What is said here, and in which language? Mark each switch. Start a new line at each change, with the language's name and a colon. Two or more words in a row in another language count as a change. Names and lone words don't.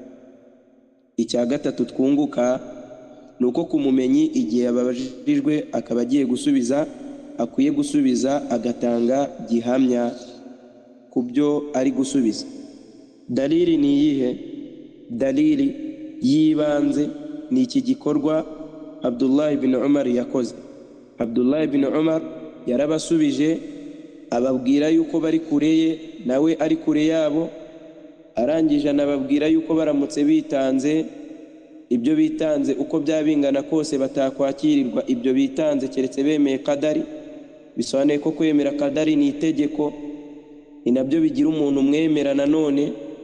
Kinyarwanda: Icya gatatu twunguka nuko kumumenyi igihe ababajijwe akaba agiye gusubiza akwiye gusubiza agatanga gihamya ku byo ari gusubiza. Dalili ni iyihe? Dalili yibanze ni iki gikorwa Abdullah ibn Umar yakoze. Abdullah ibn Umar yarabasubije ababwira yuko bari kure ye, nawe ari kure yabo. Arangije anababwira yuko baramutse bitanze, ibyo bitanze uko byabingana kose batakwakirirwa ibyo bitanze keretse bemeye kadari. Bisobanuye ko kwemera kadari ni itegeko, ni nabyo bigira umuntu umwemera nanone.